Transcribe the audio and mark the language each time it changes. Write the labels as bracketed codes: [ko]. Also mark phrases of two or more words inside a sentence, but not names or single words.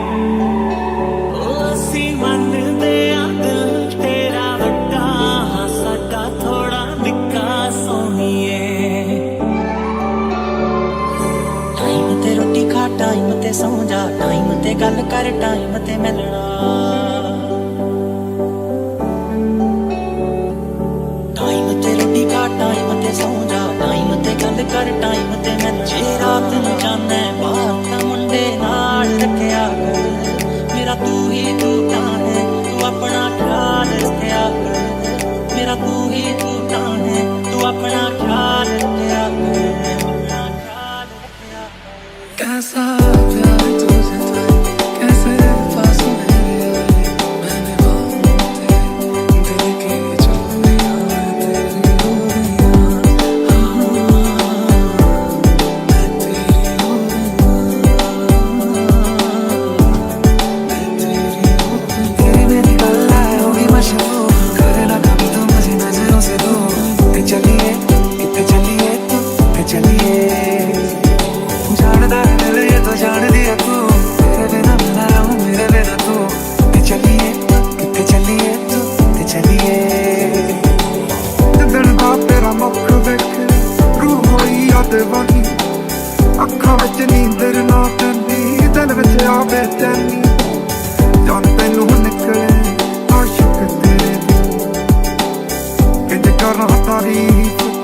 [pa] ਅਸੀਂ ਮੰਨਦੇ ਆਂ ਦਿਲ ਤੇਰਾ ਵੱਡਾ ਹਾਂ ਸਾਡਾ ਥੋੜਾ ਨਿੱਕਾ ਸੋਹਣੀਏ ਟਾਈਮ ਤੇ ਰੋਟੀ ਖਾ ਟਾਈਮ ਤੇ ਸੌਂ ਜਾ ਟਾਈਮ ਤੇ ਗੱਲ ਕਰ ਟਾਈਮ ਤੇ ਮਿਲਨਾ ਟਾਈਮ ਤੇ ਰੋਟੀ ਖਾ ਟਾਈਮ ਤੇ ਸੌਂ ਜਾ ਟਾਈਮ ਤੇ ਗੱਲ ਕਰ ਟਾਈਮ ਤੇ ਮਿਲਨਾ ਜੇ ਰਾਤ ਨੂੰ ਜਾਣਾ ਬਾਹਰ ਤਾਂ ਮੁੰਡੇ ਨਾਲ ਰੱਖਿਆ ਕਰ ਮੇਰਾ ਤੂੰ ਹੀ ਤੂੰ ਤਾਂ ਹੈ ਤੂੰ ਆਪਣਾ ਖਿਆਲ ਰੱਖਿਆ ਕਰ ਮੇਰਾ ਤੂੰ ਹੀ ਤੂੰ ਤਾਂ ਹੈ ਤੂੰ ਆਪਣਾ ਖਿਆਲ ਰੱਖਿਆ ਕਰ ਆਪਣਾ ਖਿਆਲ ਰੱਖਿਆ ਕਰ [hi] कैसा प्यार तुझे था कैसे पास मेरे आए मैंने बातें दिल की जो दिया तेरी हो गई मैं तेरी हो गई तेरी मेरी गल्ला होगी मशहूर करे ना कभी तो मुझे नजरों से दूर चलिए कितने चलिए कितने चलिए जानदा है दिल ये तो जान लिया तू तेरे बिना मैं ना रहूं मेरे बिना तू कितने चलिए कितने चलिए [pa] ਦਿਲ ਦਾ ਤੇਰਾ ਮੁੱਖ ਦੇਖ ਰੂਹ ਹੋਈ ਯਾਦ ਵਾਹੀ ਅੱਖਾਂ ਵਿੱਚ ਨੀਂਦਰ ਨਾ ਪੈਂਦੀ ਦਿਲ ਵਿੱਚ ਆ ਬੇਚੈਨੀ ਜਾਣ ਤੈਨੂੰ ਨਿਕਲੇ ਆਸ਼ਿਕ ਤੇਰੇ ਕਿੰਜ ਕਰਾਂ ਤਾਰੀਫ਼